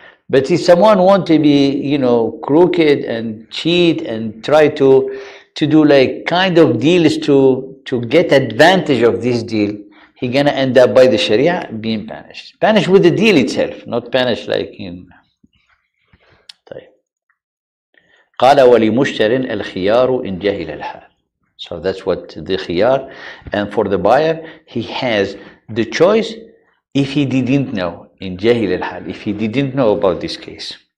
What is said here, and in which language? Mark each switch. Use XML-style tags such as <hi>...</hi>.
<en>But if someone want to be, crooked and cheat and try to do like kind of deals to get advantage of this deal, he gonna end up by the Sharia being punished. Punished with the deal itself, not punished like in.</en> <ar>طيب. قال ولمشتر الخيار إن جهل الحال.</ar> <en>So that's what the khiyar. And for the buyer, he has the choice if he didn't know, in jahil al-hal, if he didn't know about this case.</en>